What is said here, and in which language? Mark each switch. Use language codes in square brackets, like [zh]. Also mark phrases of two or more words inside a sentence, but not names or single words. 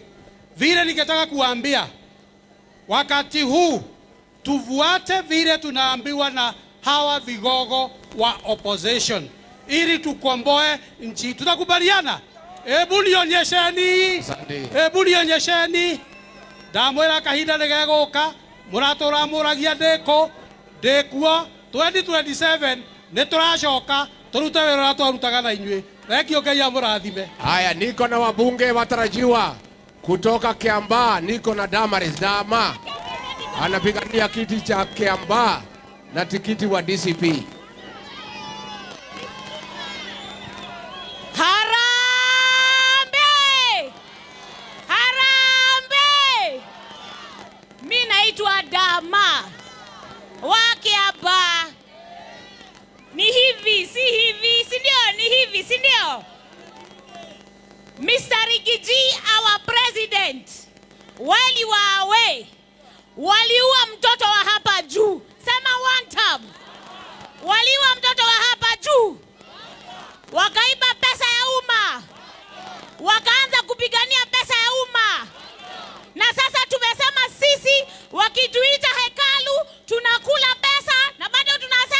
[sw] Vile ningetaka kuambia wakati huu tufuate vile tunaambiwa na hawa vigogo wa opposition ili tukomboe nchi. Tutakubaliana? Hebu nionyesheni. [ki] Ndamwira kahinda nigeguka muratura muragia ndikuo 2027 nituracoka turute wira twarutaga na inyui. Rekio Ngai amurathime. [sw] Haya, niko na wabunge watarajiwa kutoka Kiambaa. Niko na Damaris Dama anapigania kiti cha Kiambaa na tikiti wa DCP. Mimi naitwa Dama wa Kiambaa. Ni hivi, si hivi, si ndio? Ni hivi, si ndio? Mr. Rigiji, [en] our president, while you were away, [sw] waliua mtoto wa hapa juu. Sema [en] one time. [sw] Waliua mtoto wa hapa juu. Wakaiba pesa ya umma. Wakaanza kupigania pesa ya umma. Na sasa tumesema sisi wakituita hekalu tunakula pesa na bado tuna